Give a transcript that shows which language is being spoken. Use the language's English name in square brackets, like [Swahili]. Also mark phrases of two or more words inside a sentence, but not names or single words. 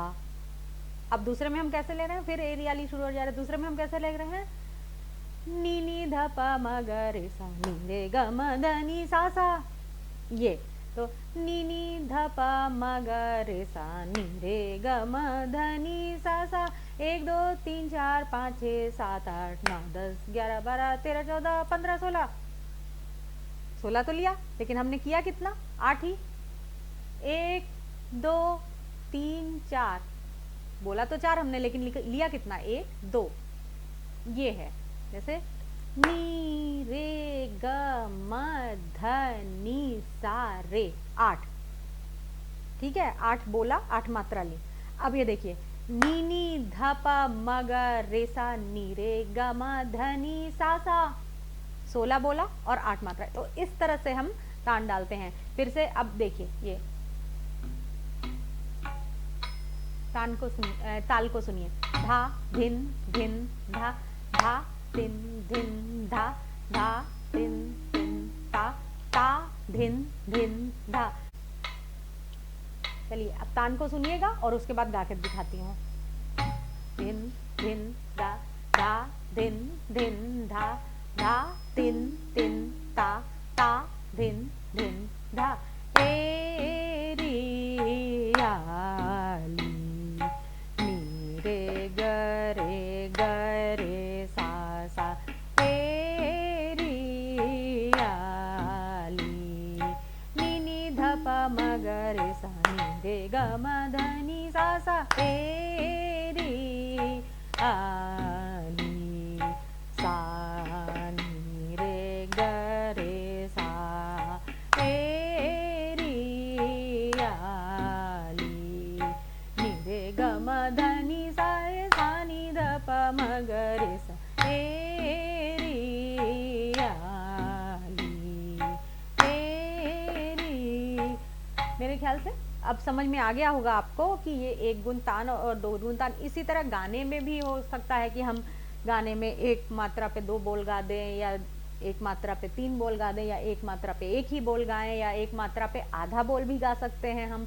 [Hindi] अब दूसरे में हम कैसे ले रहे हैं? फिर एरियाली शुरू हो जा रहा है। दूसरे में हम कैसे ले रहे हैं? नी नी ध प म ग रे सा, नी रे ग म ध नि सा सा। ये तो नी नी ध प म ग रे सा, नी रे ग म ध नि सा सा। 1 2 3 4 5 6 7 8 9 10 11 12 13 14 15 16। 16 तो लिया, लेकिन हमने किया कितना? 8 ही। 1 2 3 4, बोला तो 4 हमने, लेकिन लिया कितना? 1 2। ये है जैसे नी रे ग म ध नि सा रे, 8। ठीक है, 8 बोला, 8 मात्रा ली। अब ये देखिए, नी नी ध प म ग रे सा, नी रे ग म ध नि सा सा। 16 बोला और 8 मात्रा। तो इस तरह से हम तान डालते हैं। फिर से अब देखिए, ये तान को सुनिए, ताल को सुनिए। धा धिन धिन धा धा तिन धिन धा धा तिन तिन ता ता धिन धिन धा। चलिए, अब तान को सुनिएगा और उसके बाद गा के दिखाती हूँ। धिन धिन धा धा धिन धिन धा धा तिन तिन ता ता धिन धिन धा एरी आली, नी रे ग रे सा सा एरी आली, नी नी ध प म ग रे सा, नी रे ग म ध नि सा सा एरी आली, सा नी रे ग रे सा एरी आली, नी रे ग म ध नि सा रे सा, नी ध प म ग रे सा एरी आली एरी। मेरे ख्याल से अब समझ में आ गया होगा आपको कि ये 1 गुण तान और 2 गुण तान। इसी तरह गाने में भी हो सकता है कि हम गाने में 1 मात्रा पे 2 बोल गा दें, या एक मात्रा पे 3 बोल गा दें, या एक मात्रा पे एक ही बोल गाएं, या एक मात्रा पे आधा बोल भी गा सकते हैं हम।